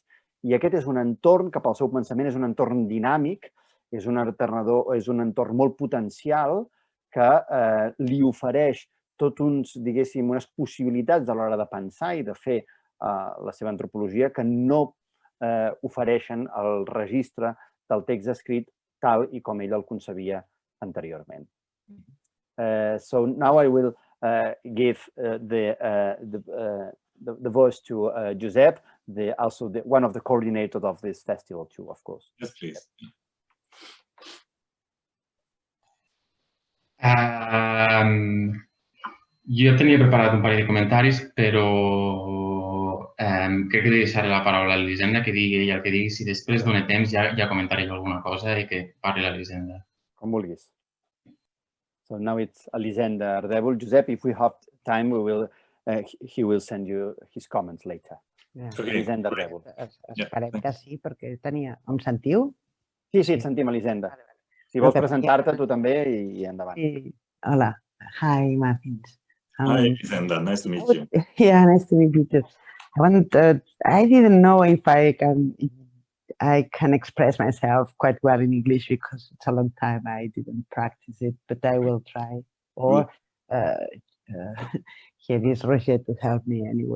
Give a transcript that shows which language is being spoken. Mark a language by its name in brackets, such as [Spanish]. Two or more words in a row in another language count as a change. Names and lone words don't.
[Catalan] I aquest és un entorn que pel seu pensament és un entorn dinàmic, és un entorn molt potencial que li ofereix tot diguéssim, unes possibilitats a l'hora de pensar i de fer la seva antropologia que no ofereixen el registre del text escrit tal i com ell el concebia anteriorment. [English] So now I will give the voice to Josep, also one of the coordinators of this festival too, of course. Yes, please. [Catalan] Jo tenia preparat un parell de comentaris, però crec que deixaré la paraula a l'Elisenda, que digui ella el que digui. Si després dona temps ja comentaré jo alguna cosa i que parli l'Elisenda. Com vulguis. [English] So now it's Elisenda Ardèvol. Josep, if we have time, he will send you his comments later. Elisenda Ardèvol. [Catalan] Esperem que sí, perquè tenia... Em sentiu? Sí, et sentim, Elisenda. Si vols presentar-te tu també i endavant. [English] Hola. Hi, Mattijs. Hi, Elisenda. Nice to meet you. Yeah, nice to meet you too. I didn't know if I can express myself quite well in English because it's a long time I didn't practice it, but I will try. Or here is Roger to help me anyway.